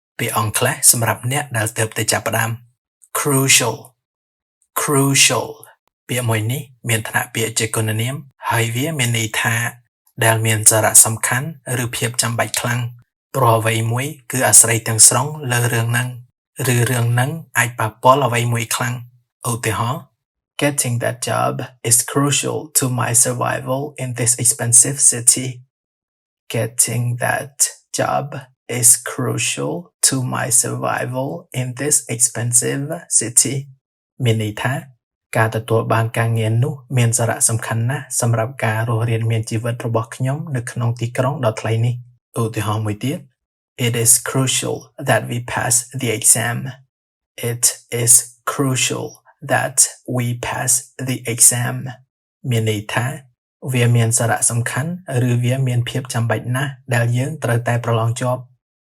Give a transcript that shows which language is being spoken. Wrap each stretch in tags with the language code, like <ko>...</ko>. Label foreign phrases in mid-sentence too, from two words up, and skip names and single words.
<km>ពាក្យអង់គ្លេសសម្រាប់អ្នកដែលទើបតែចាប់ផ្ដើម crucial crucial ពាក្យមួយនេះមានឋានៈពាក្យជាគុណនាមហើយវាមានន័យថាដែលមានសារៈសំខាន់ឬភាពចាំបាច់ខ្លាំងព្រោះអ្វីមួយគឺអាស្រ័យទាំងស្រុងលើរឿងហ្នឹងឬរឿងហ្នឹងអាចប៉ះពាល់អ្វីមួយខ្លាំងឧទាហរណ៍</km> <en>Getting that job is crucial to my survival in this expensive city. Getting that job is crucial to my survival in this expensive city.</en> <km>មានន័យថាការទទួលបានការងារនោះមានសារៈសំខាន់ណាស់សម្រាប់ការរស់រានមានជីវិតរបស់ខ្ញុំនៅក្នុងទីក្រុងដ៏ថ្លៃនេះឧទាហរណ៍មួយទៀត</km> <en>It is crucial that we pass the exam. It is crucial that we pass the exam.</en> <km>មានន័យថាវាមានសារៈសំខាន់ឬវាមានភាពចាំបាច់ណាស់ដែលយើងត្រូវតែប្រឡងជាប់</km>